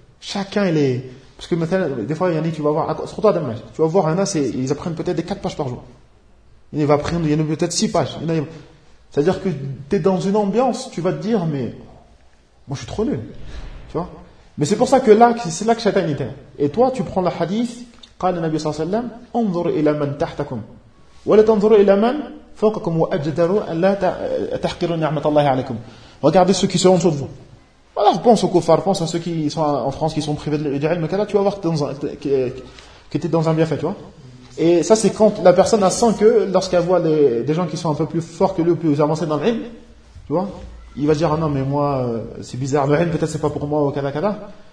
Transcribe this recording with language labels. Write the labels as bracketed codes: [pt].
[fr] Chacun, il est, parce que maintenant, des fois, Yannick, tu vas voir, surtout Adam, tu vas voir, Anna, c'est, ils apprennent peut-être des 4 pages par jour. Il va apprendre, il y en a peut-être 6 pages. Il y en a, c'est-à-dire que t'es dans une ambiance, tu vas te dire, mais, moi, je suis trop nul. Tu vois? Mais c'est pour ça que là, c'est là que Shaitan était. Et toi, tu prends le hadith, [ar] قال النبي صلى الله عليه وسلم, انظر الى من تحتكم. ولا تنظر الى من فوقكم واجدروا ان لا تحقروا نعمة الله عليكم. [fr] Regardez ceux qui sont en dessous de vous. Voilà, pense aux kuffars, pense à ceux qui sont en France, qui sont privés de l'Ijahil, mais là, tu vas voir que tu es dans un bienfait, tu vois. Et ça, c'est quand la personne a sent que, lorsqu'elle voit des gens qui sont un peu plus forts que lui, plus avancés dans l'ilm, tu vois, il va dire, ah non, mais moi, c'est bizarre, l'ilm, peut-être c'est pas pour moi, ou kada kada.